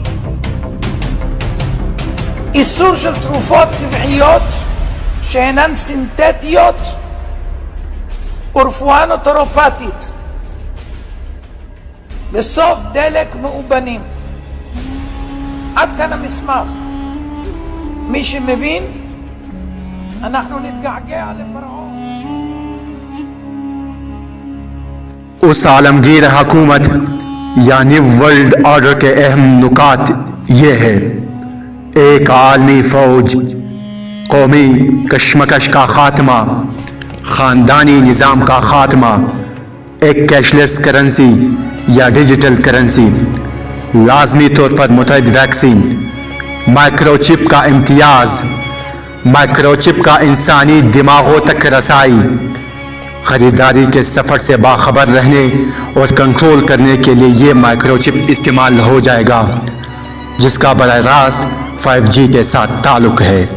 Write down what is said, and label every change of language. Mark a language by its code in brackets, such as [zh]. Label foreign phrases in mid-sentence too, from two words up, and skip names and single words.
[he] איסור של תרופות טבעיות שאינן סינתטיות ורפואה נוטורופטית. בסוף דלק מאובנים. עד כאן המסמך. מי שמבין, אנחנו נתגעגע לפרעה. [ur] اس عالمگیر حکومت یعنی [en] World Order [ur] کے اہم نکات یہ ہے: ایک عالمی فوج، قومی کشمکش کا خاتمہ، خاندانی نظام کا خاتمہ، ایک [en] cashless currency [ur] یا [en] digital currency, [ur] لازمی طور پر متعدد ویکسین، مائیکروچپ کا امتیاز، مائیکروچپ کا انسانی دماغوں تک رسائی، خریداری کے سفر سے باخبر رہنے اور کنٹرول کرنے کے لیے یہ مائیکروچپ استعمال ہو جائے گا، جس کا براہ راست 5G کے ساتھ تعلق ہے.